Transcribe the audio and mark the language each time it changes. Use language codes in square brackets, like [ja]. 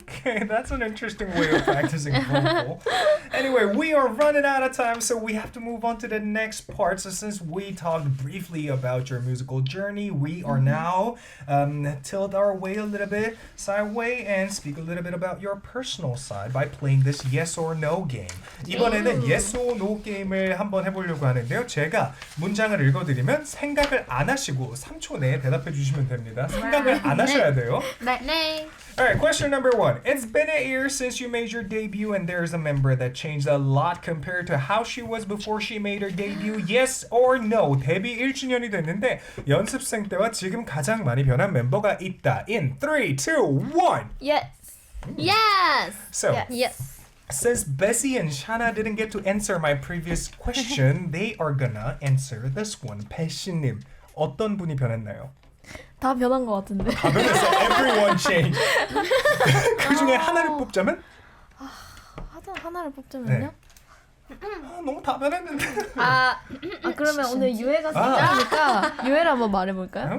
[en] Okay, that's an interesting way of practicing vocal. Anyway, we are running out of time, so we have to move on to the next part. So since we talked briefly about your musical journey, we are now tilt our way a little bit sideway and speak a little bit about your personal side by playing this yes or no game. [ko] 이번에는 yes or no 게임을 한번 해보려고 하는데요. 제가 문장을 읽어드리면 생각을 안 하시고 3초 내에 대답해 주시면 됩니다. 생각을 안 하셔야 돼요. 네. [en] Alright, question number 1. It's been a year since you made your debut and there's a member that changed a lot compared to how she was before she made her debut. Yes or no? [ko] 데뷔 1주년이 됐는데 연습생 때와 지금 가장 많이 변한 멤버가 있다. [en] In 3, 2, 1. Yes. Yes. So, Yes. since Bessie and Shana didn't get to answer my previous question, they are gonna answer this one. [ko] 배시님, 어떤 분이 변했나요? 다 변한 것 같은데. 다 변했어. Everyone changed. 그 중에 하나를 뽑자면? 하나를 뽑자면요? 너무 다 변했는데. 그러면 오늘 유해가 생각하니까 유해를 한번 말해볼까요?